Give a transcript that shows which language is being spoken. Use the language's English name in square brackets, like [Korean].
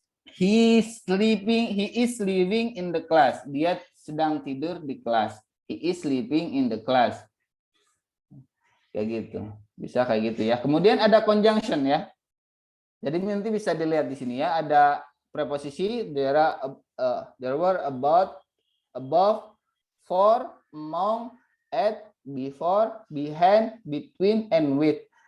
[English] He is living in the class. [Indonesian] Dia sedang tidur di kelas. [English] He is sleeping in the class. [Indonesian] Kayak gitu. Bisa kayak gitu ya. Kemudian ada conjunction ya. Jadi nanti bisa dilihat di sini ya. Ada preposisi. [English] There were about, above, for, among, at, before, behind, between, and with.